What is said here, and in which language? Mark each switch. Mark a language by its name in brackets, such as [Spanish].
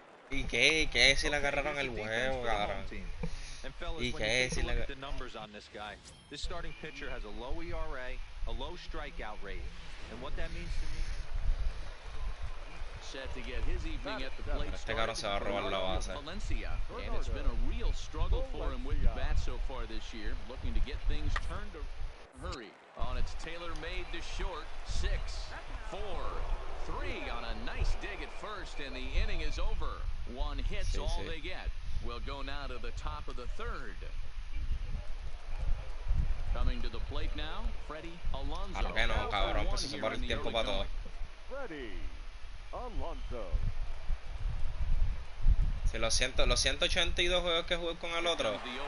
[Spanish] ¿Y qué si le agarraron el huevo, cabrón? ¿Y qué si le [English] the numbers on this guy? This starting pitcher has a low ERA, a low strikeout rate. And what that means to me, set to get his evening at the plate. [Spanish] Este cabrón se va a robar la base. [English] Valencia, and it's been a real struggle for him with the bat so far this year, looking to get things turned to hurry. On its tailor-made to short, 6, 4, 3 on a nice dig at first, and the inning is over. One hit's all they get. We'll go now to the top of the third. Coming to the plate now, Freddie Alonso. [Spanish] Claro que no, cabrón, pues se para el tiempo para todo. [English] Freddie Alonso. [Spanish] Si los 182 juegos que jugué con el otro.